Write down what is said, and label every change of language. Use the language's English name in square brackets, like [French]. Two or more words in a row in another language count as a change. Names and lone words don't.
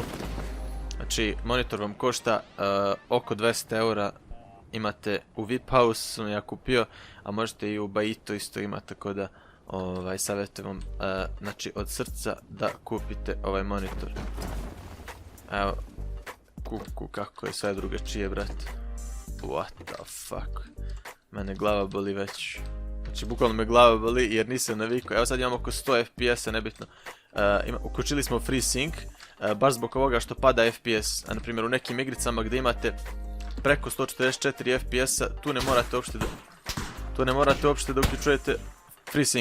[Bosnian] Znači monitor vam košta oko 200 eura, imate u VIP House sam ja kupio, a možete i u Bajito isto imati, tako da savjetujem vam, znači od srca da kupite ovaj monitor. Evo, kako je sve drugačije, brate. [English] What the fuck. [Bosnian] Mene glava boli već. Znači bukvalno me glava boli jer nisam navikao. Evo sad imamo oko 100 FPS-a, nebitno. Uključili smo FreeSync, baš zbog ovoga što pada FPS. Na primjer u nekim igricama gdje imate preko 144 FPS-a, tu ne morate uopšte da uključujete FreeSync.